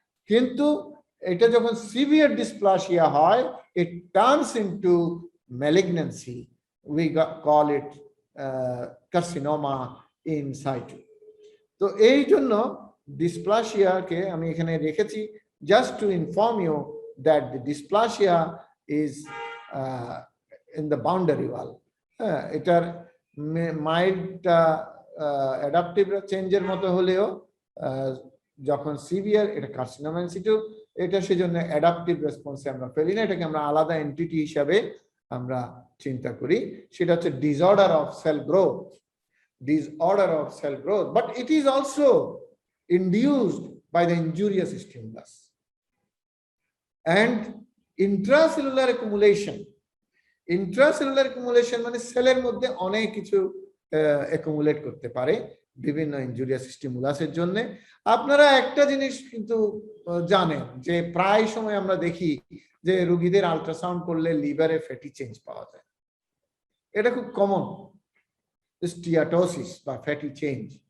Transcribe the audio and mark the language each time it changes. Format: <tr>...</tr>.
<bn>কিন্তু এটা যখন</bn> <en>Severe dysplasia হয়, it turns into malignancy, we call it carcinoma in situ.</en> <bn>তো এই জন্য ডিসপ্লাসিয়াকে আমি এখানে রেখেছি</bn> <en>just to inform you that the dysplasia is in the boundary wall.</en> <bn>এটার মাইল্ড অ্যাডাপটিভ চেঞ্জের মতো হলেও যখন সিভিয়ার, এটা কার্সিনোমা ইন সিটু, এটা সেজন্য অ্যাডাপটিভ রেসপন্সে আমরা ফেলি না, এটাকে আমরা আলাদা এন্টিটি হিসাবে আমরা চিন্তা করি। সেটা হচ্ছে</bn> <en>Disorder of cell growth, disorder of cell growth, but it is also induced by the injurious stimulus. And intracellular accumulation,</en> <bn>intracellular accumulation মানে সেলের মধ্যে অনেক কিছু অ্যাকুমুলেট করতে পারে বিভিন্ন ইনজুরিয়াস স্টিমুলাসের জন্য। আপনারা একটা জিনিস কিন্তু জানেন যে প্রায় সময় আমরা দেখি যে রোগীদের আল্ট্রাসাউন্ড করলে লিভারে ফ্যাটি চেঞ্জ পাওয়া যায়, এটা খুব কমন, স্টিয়াটোসিস বা ফ্যাটি চেঞ্জ।</bn>